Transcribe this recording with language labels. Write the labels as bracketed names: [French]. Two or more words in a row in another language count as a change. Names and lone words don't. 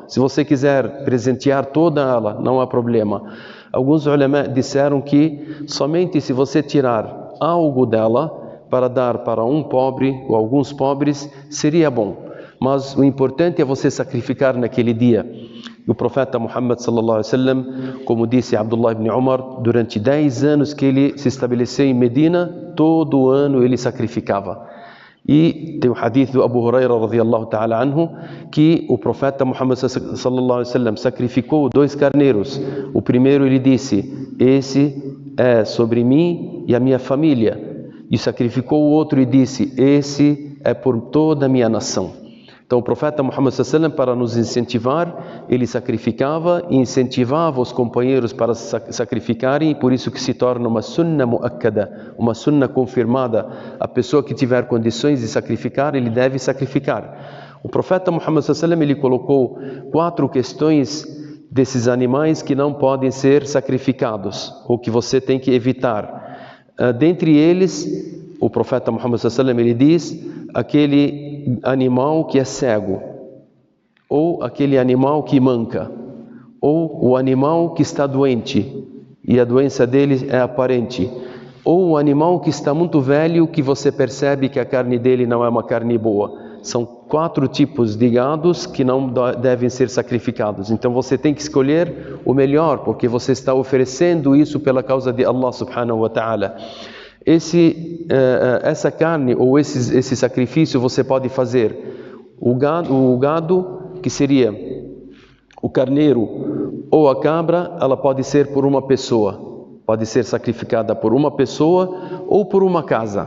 [Portuguese] Se você quiser presentear toda ela, não há problema. Alguns ulama disseram que somente se você tirar algo dela para dar para um pobre ou alguns pobres, seria bom. Mas o importante é você sacrificar naquele dia. E o profeta Muhammad [Arabic] صلى الله عليه وسلم, [Portuguese] como disse Abdullah ibn Umar, durante 10 anos que ele se estabeleceu em Medina, todo ano ele sacrificava. E tem o hadith do Abu Huraira [Arabic] رضي الله تعالى عنه, [Portuguese] que o profeta Muhammad [Arabic] صلى الله عليه وسلم [Portuguese] sacrificou 2 carneiros. O primeiro ele disse, esse é sobre mim e a minha família. E sacrificou o outro e disse, esse é por toda a minha nação. Então o profeta Muhammad [Arabic] صلى الله عليه وسلم, [Portuguese] para nos incentivar, ele sacrificava e incentivava os companheiros para sacrificarem, e por isso que se torna uma [Arabic] سنة مؤكدة, [Portuguese] uma sunna confirmada. A pessoa que tiver condições de sacrificar, ele deve sacrificar. O profeta Muhammad [Arabic] صلى الله عليه وسلم, [Portuguese] ele colocou 4 questões desses animais que não podem ser sacrificados, ou que você tem que evitar. Dentre eles, o profeta Muhammad [Arabic] صلى الله عليه وسلم, [Portuguese] ele diz, aquele animal que é cego, ou aquele animal que manca, ou o animal que está doente e a doença dele é aparente, ou o animal que está muito velho, que você percebe que a carne dele não é uma carne boa. São 4 tipos de gados que não devem ser sacrificados. Então você tem que escolher o melhor, porque você está oferecendo isso pela causa de Allah [Arabic] سبحانه وتعالى. [Portuguese] Essa carne ou esse sacrifício você pode fazer o gado, que seria o carneiro ou a cabra, ela pode ser por uma pessoa. Pode ser sacrificada por uma pessoa ou por uma casa.